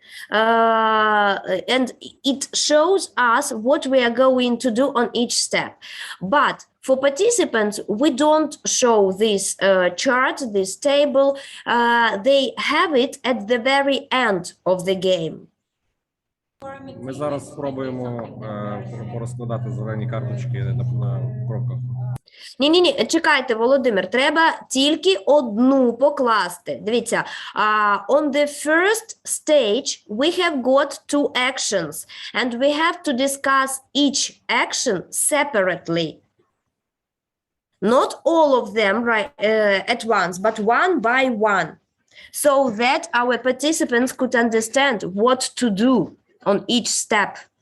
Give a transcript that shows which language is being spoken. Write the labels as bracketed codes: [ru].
[en] And it shows us what we are going to do on each step. But for participants, we don't show this chart, this table. They have it at the very end of the game. [uk] Ми зараз спробуємо порозкладати зелені карточки на кроках. Ні, чекайте, Володимир, треба тільки одну покласти. Дивіться, [en] on the first stage we have got two actions and we have to discuss each action separately. Not all of them at once, but one by one, so that our participants could understand what to do on each step.